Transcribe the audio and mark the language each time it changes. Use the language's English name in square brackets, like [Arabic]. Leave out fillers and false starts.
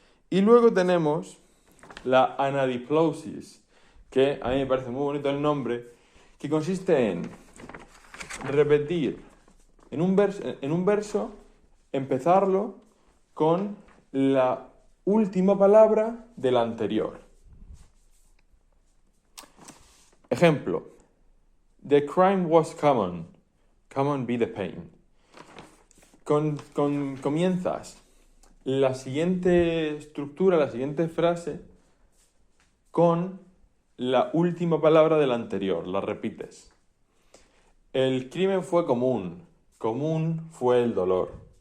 [Spanish] Y luego tenemos la anadiplosis, que a mí me parece muy bonito el nombre, que consiste en repetir en un verso, empezarlo con la última palabra del anterior. [English] Ejemplo, the crime was common be the pain. [Spanish] Comienzas la siguiente estructura, la siguiente frase, con la última palabra del anterior, la repites. El crimen fue común fue el dolor.